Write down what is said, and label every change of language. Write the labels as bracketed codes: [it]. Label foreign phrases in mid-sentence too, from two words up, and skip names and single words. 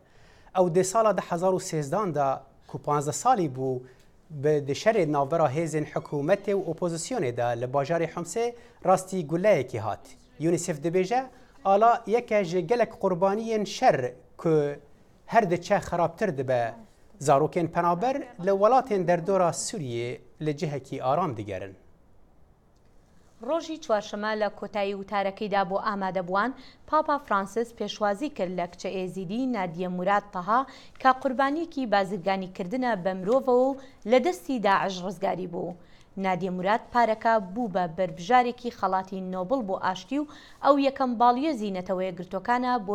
[ku] Ew di sala 2013 da ku 15 salî bû bi di şerê navbera hêzên hikûmetê û opozisyonê de li bajarê Homsê rastî guleyekî hat. UNICEF dibêje ala yeke ji gelek qurbaniyên şer ku her diçe xerabtir dibe zarokên penaber li welatên derdora Sûriyê li cihekî aram digerin. [ckb] ڕۆژی چوارشەمە لە کۆتایی وتارەکەیدا بۆ ئامادەبووان پاپا فرانسیس پێشوازی کرد لە کچە ئێزیدی نادیە موراد تەها کە قوربانیەکی بازرگانیکردنە بە مرۆڤەوە و لە دەستی داعش ڕزگاری بوو. نادیە موراد پارەکە بوو بە بەربژارێکی خەڵاتی نۆبڵ بۆ ئاشتی و ئەو یەکەم باڵیۆزی نەتەوەیە گرتوەکانە بۆ